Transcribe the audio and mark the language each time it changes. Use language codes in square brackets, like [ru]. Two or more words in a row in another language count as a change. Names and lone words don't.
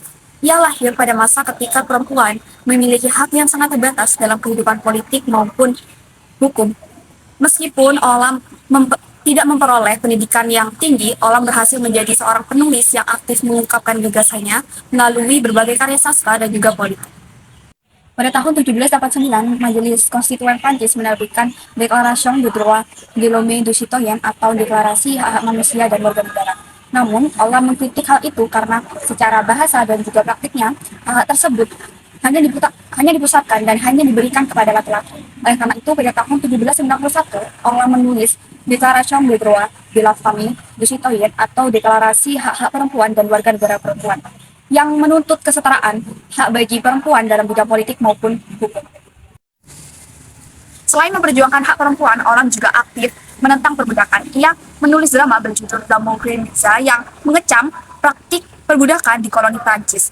[id] Ia lahir pada masa ketika perempuan memiliki hak yang sangat terbatas dalam kehidupan politik maupun hukum. Meskipun Olympe tidak memperoleh pendidikan yang tinggi, Olympe berhasil menjadi seorang penulis yang aktif mengungkapkan gagasannya melalui berbagai karya sastra dan juga politik. Pada tahun 1789, Majelis Konstituen Prancis menerbitkan Déclaration des droits de l'homme et du citoyen atau Deklarasi Hak-Hak Manusia dan Warga Negara. Namun, Olympe mengkritik hal itu karena secara bahasa dan juga praktiknya, hak tersebut hanya dipusatkan dan hanya diberikan kepada laki-laki. Oleh karena itu, pada tahun 1791, Olympe menulis Déclaration des droits de la femme du citoyen atau Deklarasi Hak-Hak Perempuan dan Warga Negara Perempuan, yang menuntut kesetaraan hak bagi perempuan dalam bidang politik maupun hukum. Selain memperjuangkan hak perempuan, Olympe juga aktif menentang perbudakan. Ia menulis drama berjudul L'amour grenouillard yang mengecam praktik perbudakan di koloni Prancis.